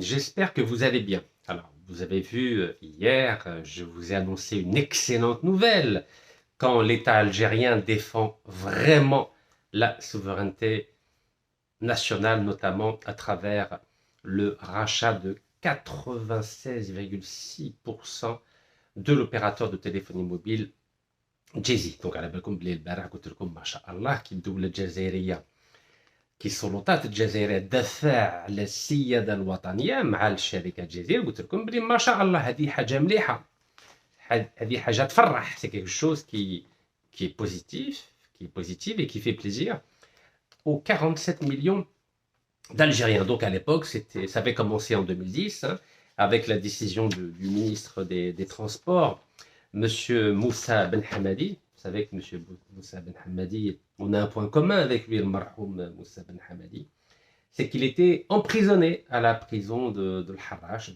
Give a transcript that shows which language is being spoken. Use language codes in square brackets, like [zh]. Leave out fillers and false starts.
[fr] J'espère que vous allez bien. Alors, vous avez vu hier, je vous ai annoncé une excellente nouvelle quand l'État algérien défend vraiment la souveraineté nationale, notamment à travers le rachat de 96,6% de l'opérateur de téléphonie mobile Jay-Z. Donc, à la [ar] بالكم بلي البارح قلت لكم ما شاء الله كي الدولة الجزائرية كي السلطات الجزائريه تدافع على السياده الوطنيه مع الشركه الجزائريه قلت لكم بلي ما شاء الله هذه حاجه مليحه هذه حاجه تفرح [fr] سي كيك شوز كي بوزيتيف qui est positive et qui fait plaisir aux 47 millions d'Algériens. Donc à l'époque, ça avait commencé en 2010 hein, avec la décision du ministre des Transports, Monsieur Moussa Ben Hamadi. Vous savez que Monsieur Moussa Ben Hamadi, on a un point commun avec lui, le marhoum Moussa Ben Hamadi, c'est qu'il était emprisonné à la prison de l'Harrach.